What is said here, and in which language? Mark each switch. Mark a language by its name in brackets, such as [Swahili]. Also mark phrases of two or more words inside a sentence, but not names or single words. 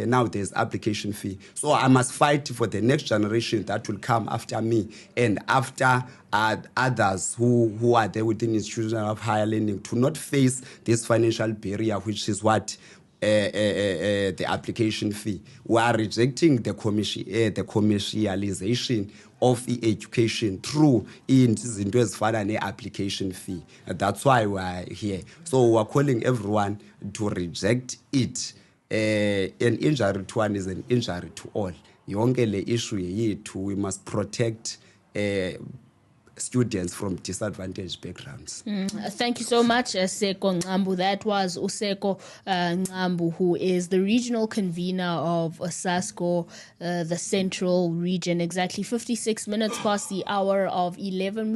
[English] Now there's application fee. So I must fight for the next generation that will come after me and after others who are there within institutions of higher learning to not face this financial barrier, which is what the application fee. We are rejecting the commercialization of the education through [Xhosa] izinto ezifana [English] ne-application fee. That's why we are here. So we are calling everyone to reject it. An injury to one is an injury to all. [Xhosa] Yonke le issue yethu, [English] we must protect students from disadvantaged backgrounds. Thank you so much, Seko Nqambu. That was Useko Nqambu, who is the regional convener of USASCO, the Central Region. Exactly 56 minutes past the hour of 11.